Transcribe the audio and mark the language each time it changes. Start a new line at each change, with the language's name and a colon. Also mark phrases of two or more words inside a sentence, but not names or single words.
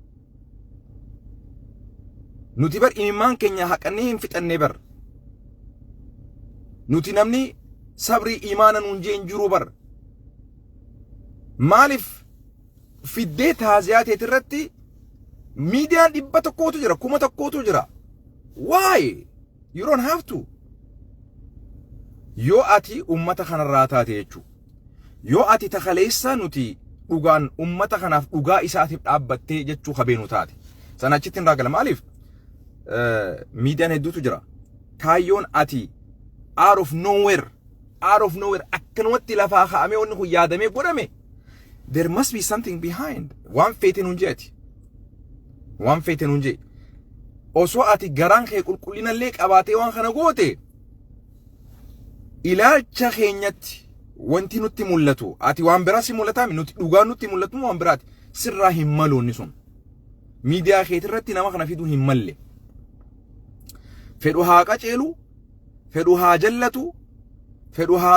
Oromo: nuti bar imimmaan keenya haqannee hin fixannee bar nuti namni sabrii imaana nuun jeen jiru bar maaliif fiddee taaziyaa teetirratti miidiyaan 100 jira 1000 jira
English: why you don't have to
Oromo: yoo ati ummata kanarraa taate jechuudha yoo ati takaleessa nuti dhugaan ummata kanaaf dhugaa isaatiif dhaabbattee jechuu qabeenu taate sana achitti hin raagala maaliif miidiyaan hedduutu jira kaayyoon ati
English: out of nowhere
Oromo: akkanumatti lafaa kaa'amee wanni kun yaadamee godhame
English: there must be something behind
Oromo: waan feeteen hunjeeti waan feeteen hunjee osoo ati garaan kee qulqullinallee qabaatee waan kana goote ilaalcha keenyatti wanti nutti mul'atu ati waan biraa si mul'ataami nuti dhugaan nutti mul'atu waan biraati sirraa hin maluunni sun miidiyaa keetirratti nama kana fiduu hin malle fedhu haa qaceelu fedhu haa jallatu fedhu haa